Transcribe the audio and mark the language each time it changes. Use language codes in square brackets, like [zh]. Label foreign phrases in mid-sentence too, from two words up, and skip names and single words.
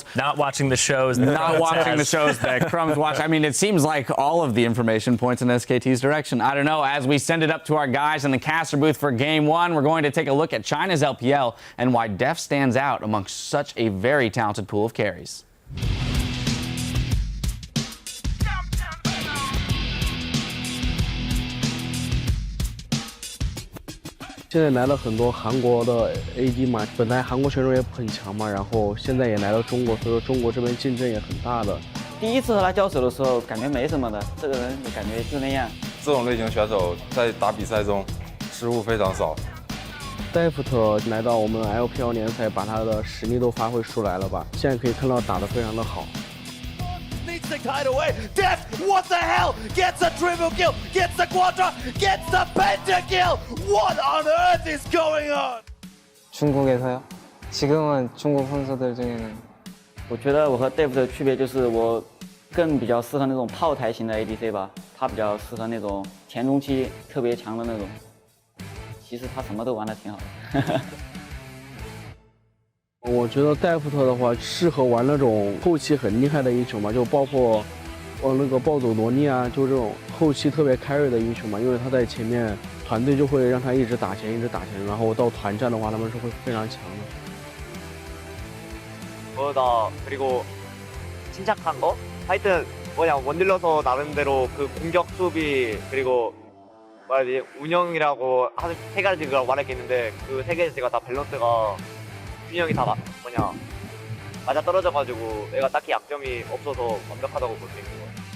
[en] Not watching the shows. Not watching the shows that Crumbs watch. I mean, it seems like all of the information points in SKT's direction. I don't know. As we send it up to our guys in the caster booth for Game 1, we're going to take a look at China's LPL and why Def stands out amongst such a very talented pool of carries. [zh] 现在来了很多韩国的 AD 嘛，本来韩国选手也很强嘛，然后现在也来到中国，所以说中国这边竞争也很大的。第一次和他交手的时候，感觉没什么的，这个人就感觉就那样。这种类型选手在打比赛中失误非常少。戴夫特来到我们 LPL 联赛，把他的实力都发挥出来了吧？现在可以看到打得非常的好。 [en] Needs the kite away. Def, what the hell? Gets a triple kill, gets the quadra, gets the pentakill. What on earth is going on? [ko] 중국에서요? 지금은 중국 선수들 중에는 [zh] 我觉得我和 Dave 的区别就是我更比较适合那种炮台型的 ADC 吧，他比较适合那种前中期特别强的那种。其实他什么都玩得挺好的。我觉得戴夫特的话适合玩那种后期很厉害的英雄嘛，就包括那个暴走罗尼啊，就这种后期特别 carry 的英雄嘛，因為他在前面，团队就会让他一直打前，一直打前，然后到团战的话，他们是会非常强的。 [ko] 그리고 침착한 거? 하여튼 뭐냐 원딜러서 나름대로 그 공격 수비 그리고 뭐야지 운영이라고 한 3가지가 말할게있는데 그 3개가 다 밸런스가 균형이 다 뭐냐 맞아 떨어져가지고 얘가 딱히 약점이 없어서 완벽하다고 볼 수 있는 거예요.